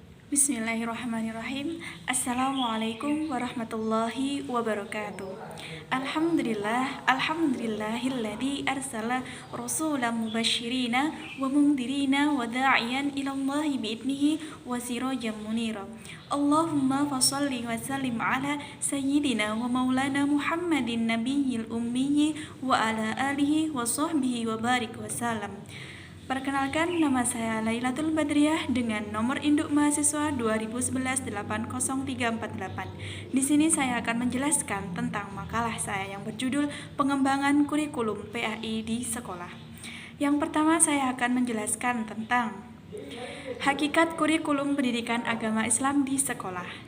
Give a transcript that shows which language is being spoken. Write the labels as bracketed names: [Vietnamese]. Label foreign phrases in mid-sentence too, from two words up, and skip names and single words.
[Arabic] بسم الله الرحمن الرحيم. السلام عليكم ورحمة الله وبركاته. الحمد لله الذي أرسل رسولا مبشرين ومنذرين وداعيا إلى الله بإذنه وسراجا منيرا. اللهم فصل وسلم على سيدنا ومولانا محمد النبي الأمي وعلى آله وصحبه وبارك وسلم. [Indonesian] Perkenalkan, nama saya Lailatul Badriah dengan nomor induk mahasiswa 2011-80348. Di sini saya akan menjelaskan tentang makalah saya yang berjudul Pengembangan Kurikulum PAI di Sekolah. Yang pertama, saya akan menjelaskan tentang hakikat kurikulum pendidikan agama Islam di sekolah.